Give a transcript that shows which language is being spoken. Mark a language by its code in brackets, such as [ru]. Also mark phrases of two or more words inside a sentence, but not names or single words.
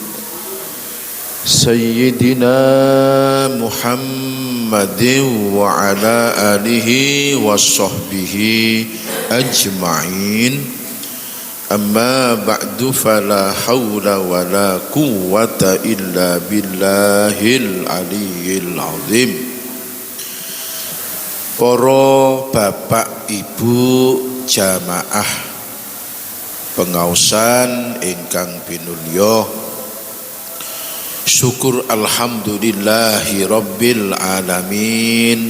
[ar] سيدنا محمد وعلى آله وصحبه أجمعين أما بعد فلا حول ولا قوة إلا بالله العلي العظيم. [jv] Para bapak ibu jamaah pengaosan ingkang pinulya, syukur [ar] الحمد لله رب العالمين.